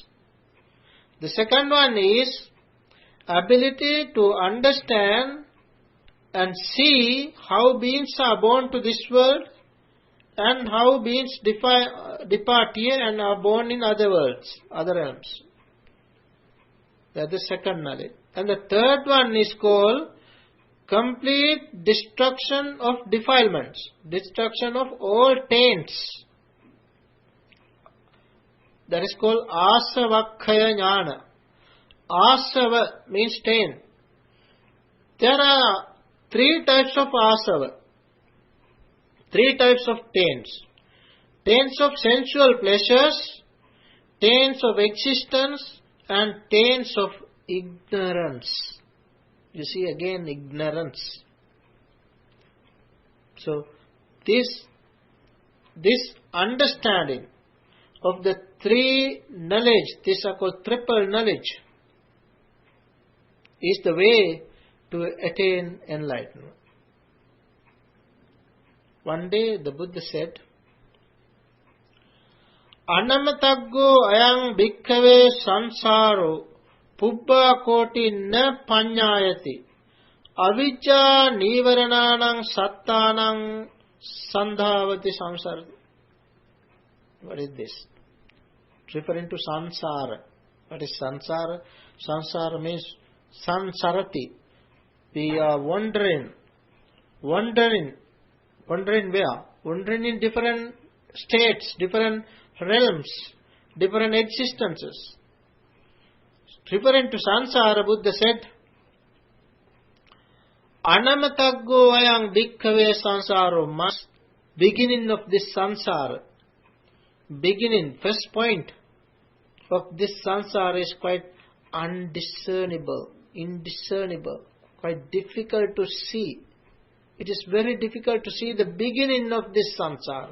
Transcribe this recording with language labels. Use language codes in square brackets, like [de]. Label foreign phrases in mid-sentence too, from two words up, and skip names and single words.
[en] The second one is ability to understand and see how beings are born to this world and how beings depart here and are born in other worlds, other realms. That is the second knowledge. And the third one is called complete destruction of defilements, destruction of all taints. That is called [pi] asavakkaya jnana. [en] Asava means taint. There are 3 types of asava, 3 types of taints. Taints of sensual pleasures, taints of existence, and taints of ignorance. You see again, ignorance. So, this this understanding of the three knowledge, these are called triple knowledge, is the way to attain enlightenment. One day the Buddha said, [pi] Anamataggo ayang bhikkhave sansaro pubbha koti na panyayati avijja nivarananang sattanang sandhavati samsarati. [en] What is this? Referring to sansara. What is sansara? Sansara means sansarati. We are wandering. Wandering where? Wandering in different states, different realms, different existences. Referring to sansara, Buddha said, [pi] Anamataggo ayang bhikkhave sansaro, [en] must beginning of this sansara. Beginning, first point of this sansara is quite undiscernible, indiscernible, quite difficult to see. It is very difficult to see the beginning of this samsara.